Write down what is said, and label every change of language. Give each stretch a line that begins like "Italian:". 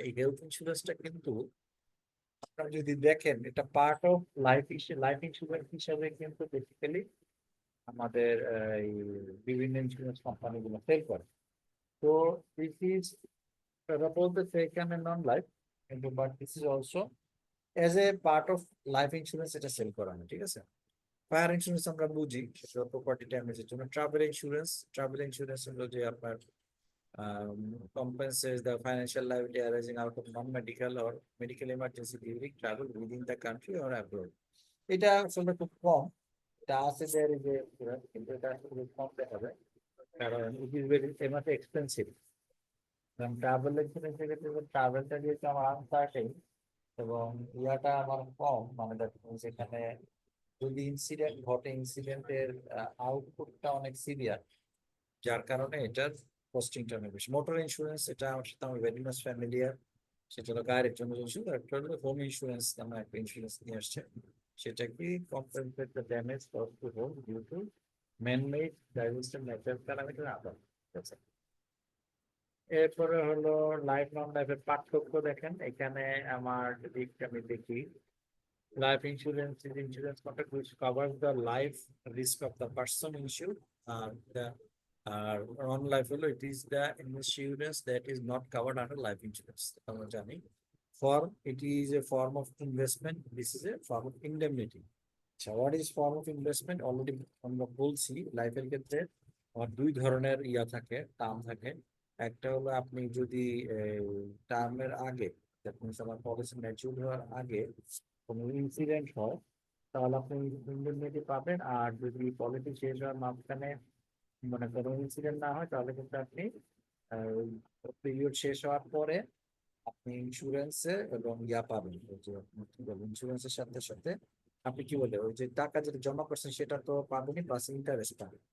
Bangla: এই হেলথ ইন্স্যুরেন্সটা কিন্তু আপনারা যদি দেখেন এটা পার্ট অফ লাইফ ইন্স্যুরেন্স হিসাবে কিন্তু বেসিক্যালি আমাদের এই বিভিন্ন ইন্স্যুরেন্স কোম্পানিগুলো সেল করে। তো দিস ইজ বলতেছে এখানে নন লাইফ, কিন্তু but this is also as a part of life insurance এটা সেল করা হয়। ঠিক আছে, ফায়ার ইন্স্যুরেন্স আমরা বুঝি সেটা প্রপার্টি ড্যামেজের জন্য।
English: travel insurance
Bangla: হলো যে আপনার
English: compensates the financial liability arising out of non-medical or medical emergency during travel within the country or abroad.
Bangla: এটা আসলে খুব কম, এটা আছে যে কিন্তু এটা আসলে কম দেখা যায়, কারণ ইট ইজ ভেরি এক্সপেন্সিভ। কারণ ট্রাভেল ইন্স্যুরেন্সের ক্ষেত্রে ট্রাভেলটা যেহেতু আমার আনসার্টেন এবং ইয়াটা আমার কম, মানে সেখানে যদি ইনসিডেন্ট ঘটে, ইনসিডেন্টের আউটপুটটা অনেক সিভিয়ার, যার কারণে এটার কস্টিংটা অনেক বেশি। মোটর ইন্স্যুরেন্স, এটা আমার সাথে আমার ভেরি মাচ ফ্যামিলিয়ার, সেটা হলো গাড়ির জন্য ইন্স্যুরেন্স। একটা হলো হোম ইন্স্যুরেন্স, আমার একটা ইন্স্যুরেন্স নিয়ে আসছে, সেটা কি compensate the damage cause two home due to man-made diversity natural calamity আদার। এরপরে হলো লাইফ নন লাইফের পার্থক্য দেখেন। এখানে আমার যদি আমি দেখি,
English: life insurance is insurance contract which covers the life risk of the person insured. The non-life
Bangla: holo
English: it is the insurance that is not covered under life insurance.
Bangla: আমরা জানি
English: form, it is a form of investment. This is a form of indemnity. So what is form of investment?
Bangla: Already আমরা বলছি লাইফের ক্ষেত্রে আমার দুই ধরনের ইয়া থাকে, টার্ম থাকে। একটা হলো আপনি যদি টার্মের আগে,
English: that means
Bangla: আমার পলিসি ম্যাচিউর হওয়ার আগে কোনো ইনসিডেন্ট হয় তাহলে আপনি ইন্ডেমনিটি পাবেন। আর যদি পলিসি শেষ হওয়ার মাঝখানে মানে কোনো ইনসিডেন্ট না হয় তাহলে কিন্তু আপনি পিরিয়ড শেষ হওয়ার পরে আপনি ইন্স্যুরেন্সে এবং ইয়া পাবেন, ওই যে কি বলে ইন্স্যুরেন্সের সাথে সাথে আপনি কি বলে ওই যে টাকা যেটা জমা করছেন সেটা তো পাবেনই, প্লাস ইন্টারেস্ট পাবেন।